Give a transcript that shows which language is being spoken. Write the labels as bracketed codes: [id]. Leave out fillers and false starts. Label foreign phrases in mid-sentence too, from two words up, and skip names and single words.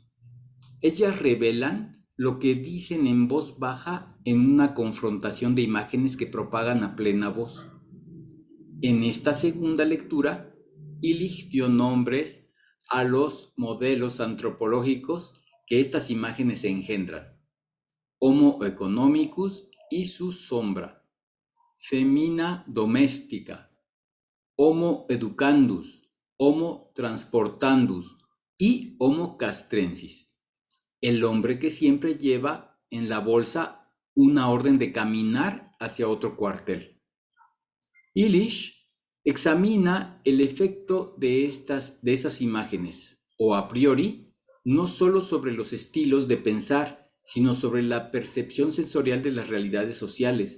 [es] Ellas revelan lo que dicen en voz baja en una confrontación de imágenes que propagan a plena voz. En esta segunda lectura, Illich dio nombres a los modelos antropológicos que estas imágenes engendran. [la] Homo economicus [es] y su sombra, [la] femina doméstica, Homo educandus, Homo transportandus y Homo castrensis, [es] el hombre que siempre lleva en la bolsa una orden de caminar hacia otro cuartel. Illich examina el efecto de esas imágenes, o [la] a priori, [es] no solo sobre los estilos de pensar, sino sobre la percepción sensorial de las realidades sociales.